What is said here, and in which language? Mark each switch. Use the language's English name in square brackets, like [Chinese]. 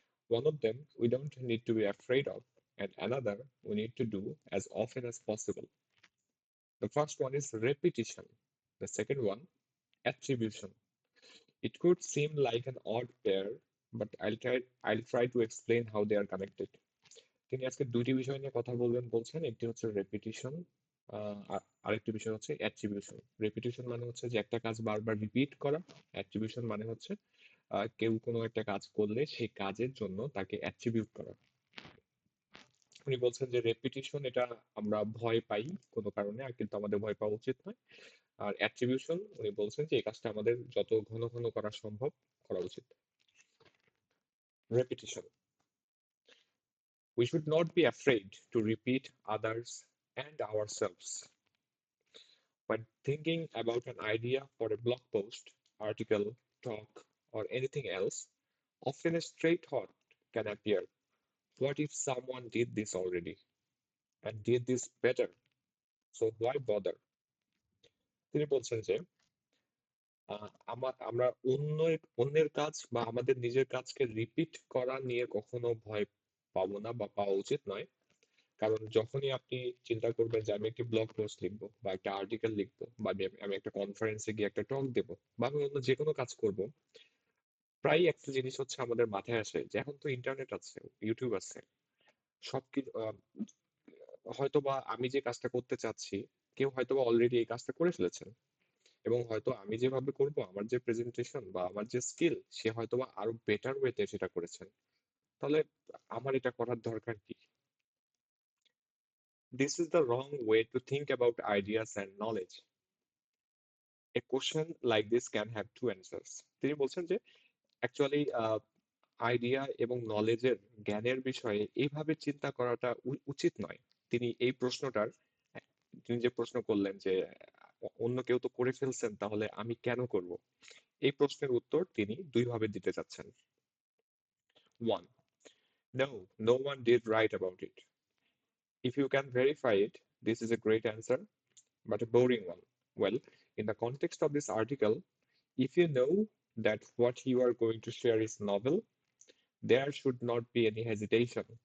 [English] One of them we don't need to be afraid of, and another we need to do as often as possible. The first one is repetition. The second one, attribution. It could seem like an odd pair, but I'll try to explain how they are connected. [Bangla] তিনি আজকে দুইটি বিষয় নিয়ে কথা বলবেন বলছেন। একটি হচ্ছে রেপিটিশন, আরেকটি বিষয় হচ্ছে অ্যাট্রিবিউশন। রেপিটিশন মানে হচ্ছে যে একটা কাজ বারবার রিপিট করা। অ্যাট্রিবিউশন মানে হচ্ছে কেউ কোনো একটা কাজ করলে সেই কাজের জন্য তাকে অ্যাট্রিবিউট করা। উনি বলছেন যে রেপিটিশন এটা আমরা ভয় পাই কোনো কারণে, আর কিন্তু আমাদের ভয় পাওয়া উচিত নয়। আর অ্যাট্রিবিউশন উনি বলছেন যে এই কাজটা আমাদের যত ঘন ঘন করা সম্ভব করা উচিত। [English] Repetition. We should not be afraid to repeat others and ourselves. When thinking about an idea for a blog post, article, talk, or anything else, often a straight thought can appear. What if someone did this already and did this better? So why bother? [Bangla] তিনি বলছেন যে আমরা অন্যের কাজ বা আমাদের নিজের কাজকে রিপিট করা নিয়ে কখনো ভয় পাবো না বা পাওয়া উচিত নয়। কারণ যখনই আপনি চিন্তা করবেন যে আমি একটি ব্লগ পোস্ট লিখবো বা একটা আর্টিকেল লিখবো বা আমি একটা কনফারেন্সে গিয়ে একটা টক দেবো বা আমি অন্য যে কোনো কাজ করব, প্রায় একটা জিনিস হচ্ছে আমাদের মাথায় আসে যে এখন তো ইন্টারনেট আছে, ইউটিউব আছে, সবকিছু হয়তোবা আমি যে কাজটা করতে চাচ্ছি কেউ হয়তোবা অলরেডি এই কাজটা করে ফেলেছেন, এবং হয়তো আমি যেভাবে করব, আমার যে প্রেজেন্টেশন বা আমার যে স্কিল, সে হয়তোবা আরো বেটার ওয়েতে সেটা করেছেন। তাহলে আমার এটা করার দরকার কি? [English] This is the wrong way to think about ideas and knowledge. A question like this can have two answers. [Bangla] তিনি বলছেন যে অ্যাকচুয়ালি আইডিয়া এবং নলেজের জ্ঞানের বিষয়ে এইভাবে চিন্তা করাটা উচিত নয়। তিনি এই প্রশ্নটার তিনি যে প্রশ্ন করলেন যে অন্য কেউ তো করে ফেলছেন, তাহলে আমি কেন করব, এই প্রশ্নের উত্তর তিনি দুইভাবে দিতে চাচ্ছেন। [English] 1. No, no one did write about it. If you can verify it, this is a great answer, but a boring one. Well, in the context of this article, if you know that what you are going to share is novel, there should not be any hesitation.